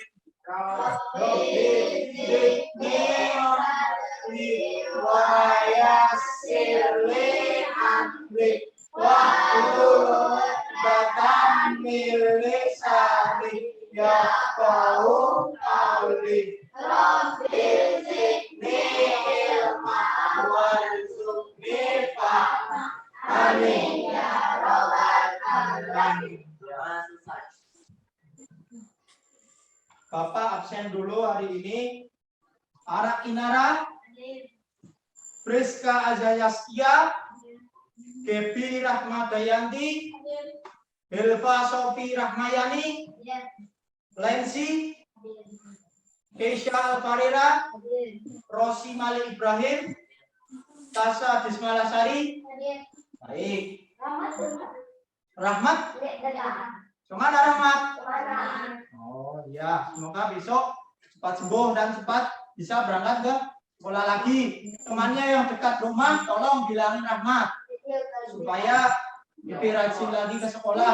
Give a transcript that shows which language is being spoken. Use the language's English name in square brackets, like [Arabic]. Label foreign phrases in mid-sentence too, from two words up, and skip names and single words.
[Arabic] رب زدني ويسر لي أمري واحلل عقدة من لساني يفقهوا قولي. رب زدني علما وارزقني فهما. آمين يا رب العالمين. [Indonesian] Bapak absen dulu hari ini. Ara Inara, Priska Azayastia, Gebi Rahmadayanti, Helva Sofi Rahmayani, Lensi, Keisha Alfarera, Rosi Mali Ibrahim, Tasa Dismalasari. Baik. Rahmat? Cuma ada Rahmat? Oh iya, semoga besok cepat sembuh dan cepat bisa berangkat ke sekolah lagi. Temannya yang dekat rumah, tolong bilangin Rahmat supaya lebih rajin lagi ke sekolah.